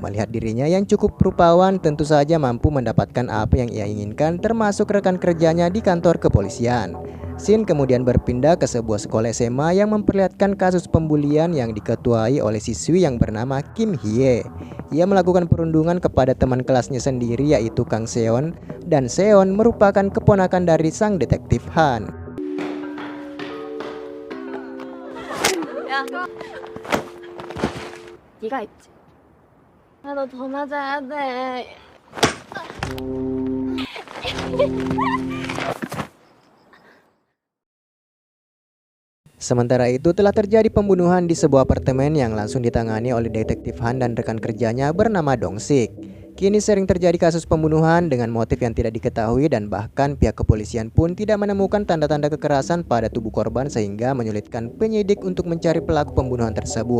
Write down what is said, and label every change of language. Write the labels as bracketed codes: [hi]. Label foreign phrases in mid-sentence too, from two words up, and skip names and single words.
[id] Melihat dirinya yang cukup rupawan, tentu saja mampu mendapatkan apa yang ia inginkan, termasuk rekan kerjanya di kantor kepolisian. Shin kemudian berpindah ke sebuah sekolah SMA yang memperlihatkan kasus pembulian yang diketuai oleh siswi yang bernama Kim Hye. Ia melakukan perundungan kepada teman kelasnya sendiri yaitu Kang Seon, dan Seon merupakan keponakan dari sang detektif Han. [ko] 야, 네가 있지. 너 더 맞아야 돼. [id] Sementara itu telah terjadi pembunuhan di sebuah apartemen yang langsung ditangani oleh detektif Han dan rekan kerjanya bernama Dong Sik. Kini sering terjadi kasus pembunuhan dengan motif yang tidak diketahui dan bahkan pihak kepolisian pun tidak menemukan tanda-tanda kekerasan pada tubuh korban sehingga menyulitkan penyidik untuk mencari pelaku pembunuhan tersebut.